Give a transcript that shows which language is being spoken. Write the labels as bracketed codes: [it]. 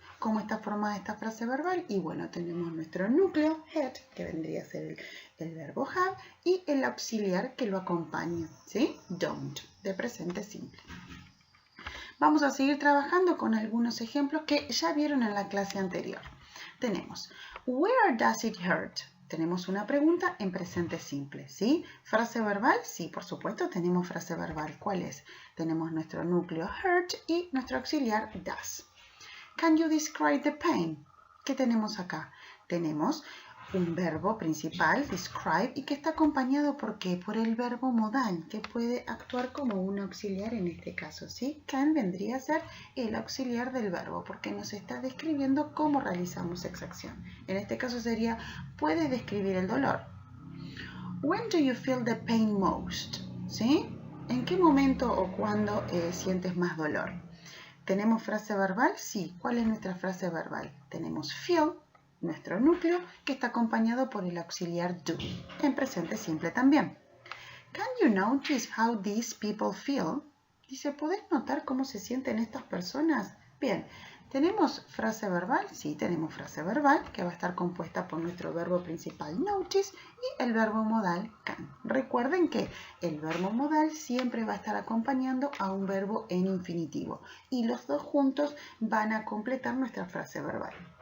[es] ¿Cómo está formada esta frase verbal? Y bueno, tenemos nuestro núcleo, head, que vendría a ser el verbo have, y el auxiliar que lo acompaña, ¿sí? Don't, de presente simple. Vamos a seguir trabajando con algunos ejemplos que ya vieron en la clase anterior. Tenemos, [en] where does it hurt? [es] Tenemos una pregunta en presente simple, ¿sí? Frase verbal, sí, por supuesto, tenemos frase verbal. ¿Cuál es? Tenemos nuestro núcleo hurt y nuestro auxiliar does. [en] Can you describe the pain? [es] ¿Qué tenemos acá? Tenemos un verbo principal, describe, y que está acompañado ¿por qué? Por el verbo modal, que puede actuar como un auxiliar en este caso, ¿sí? Can vendría a ser el auxiliar del verbo, porque nos está describiendo cómo realizamos esa acción. En este caso sería, puede describir el dolor. [en] When do you feel the pain most? [es] ¿Sí? ¿En qué momento o cuándo sientes más dolor? ¿Tenemos frase verbal? Sí. ¿Cuál es nuestra frase verbal? Tenemos feel, nuestro núcleo, que está acompañado por el auxiliar do, en presente simple también. [en] Can you notice how these people feel? [es] Dice, ¿podés notar cómo se sienten estas personas? Bien, ¿tenemos frase verbal? Sí, tenemos frase verbal, que va a estar compuesta por nuestro verbo principal notice y el verbo modal can. Recuerden que el verbo modal siempre va a estar acompañando a un verbo en infinitivo y los dos juntos van a completar nuestra frase verbal.